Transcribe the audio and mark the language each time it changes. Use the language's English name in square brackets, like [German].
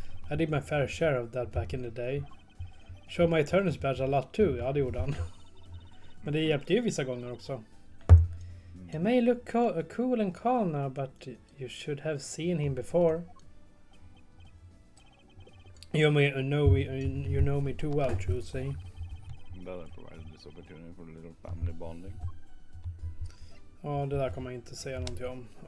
[English] I did my fair share of that back in the day. Show my attorney's badge a lot too. [Swedish] Ja, det gjorde han. Men det hjälpte ju vissa gånger också. [English] He may look cool and calm now, but you should have seen him before. You know me too well, Trucy. Better provided this opportunity for a little family bonding. [Swedish] Ja, det där kommer jag inte säga någonting om.